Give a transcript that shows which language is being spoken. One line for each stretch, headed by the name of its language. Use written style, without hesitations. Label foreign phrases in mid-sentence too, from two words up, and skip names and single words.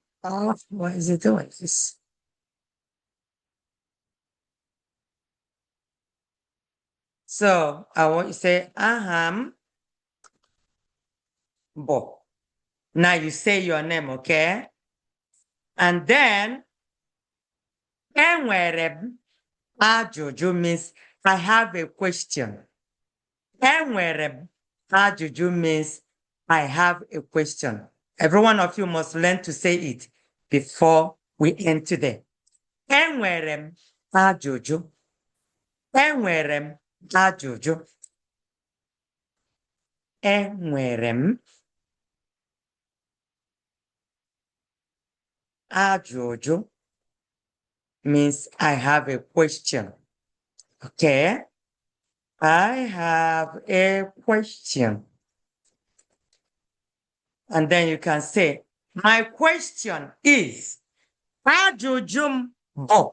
English: Oh, what is it doing? This. So I want you to say, Aham. Bo. Now you say your name, okay? And then,
Igbo: enwere ajụjụ
English: means I have a question.
Igbo: Enwere ajụjụ
English: means I have a question. Every one of you must learn to say it before we end today.
Igbo: Enwere ajụjụ. Enwere ajụjụ. Enwere ajụjụ
English: means I have a question. Okay? I have a question. And then you can say, my question is,
Igbo: ajụjụ bo.